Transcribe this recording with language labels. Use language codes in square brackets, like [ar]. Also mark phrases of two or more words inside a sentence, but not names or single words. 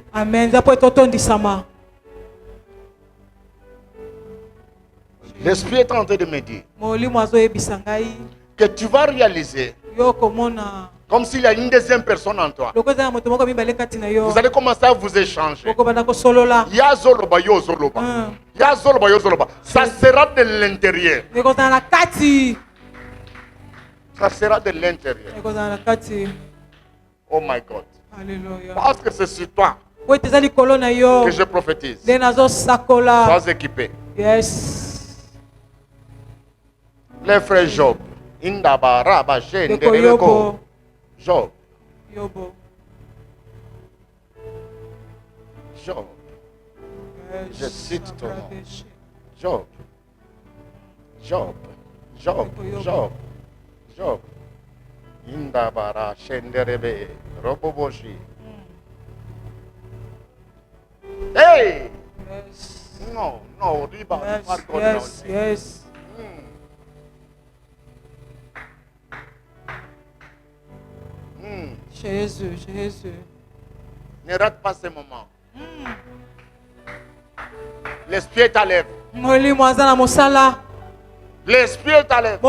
[fr] Amen. L'Esprit est en train de me dire que tu vas réaliser comme s'il y a une deuxième personne en toi. Vous allez commencer à vous échanger. [ln] Yazoloba, yozoloba. Yazoloba, yozoloba. [fr] Ça sera de l'intérieur. Ça sera de l'intérieur. [en] Oh my God. [fr] Alléluia. Parce que c'est sur toi que je prophétise. Sois équipé. [en] Yes. [fr] Les frères Job. Indaba, Raba, Shendereko. Job. Yobo. Job. Je cite ton nom. Job. Job. Job. Job. Job. Indabara, Shenderebe, Roboboshi. Hey! [en] Yes. No, no, Riba, Yes. Yes. [fr] Jésus, Jésus. Ne rate pas ce moment. L'esprit est à l'œuvre. L'esprit est à l'œuvre.